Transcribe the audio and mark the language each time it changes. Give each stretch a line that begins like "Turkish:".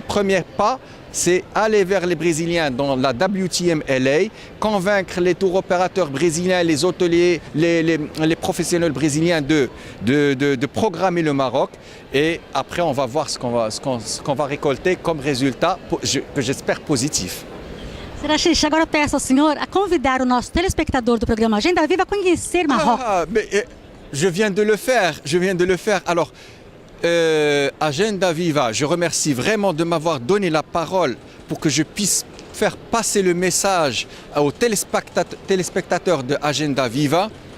French: Premier pas, c'est aller vers les Brésiliens dans la WTM LA, convaincre les tours opérateurs brésiliens, les hôteliers, les professionnels brésiliens de programmer le Maroc. Et après, on va voir ce qu'on va récolter comme résultat, que j'espère positif.
Portuguese: Serachiche, agora peço ao senhor a convidar o nosso telespectador do programa Agenda Viva a conhecer Marrocos.
French: Je viens de le faire. Alors, Agenda Viva, je remercie vraiment de m'avoir donné la parole pour que je puisse faire passer le message aux téléspectateurs de Agenda Viva.